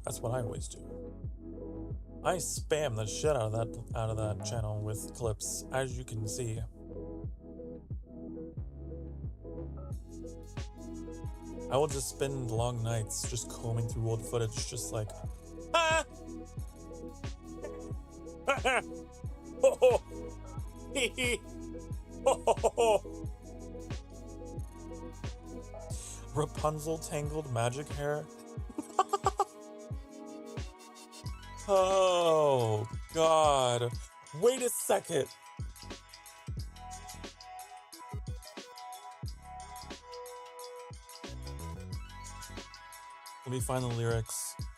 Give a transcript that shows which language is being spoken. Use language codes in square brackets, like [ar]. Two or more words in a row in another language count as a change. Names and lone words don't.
[en] That's what I always do. I spam the shit out of that channel with clips, as you can see. I will just spend long nights just combing through old footage, just like, ah! Ho ho! Hee hee! Ho ho ho! Rapunzel tangled magic hair. Oh, God. Wait a second. Let me find the lyrics.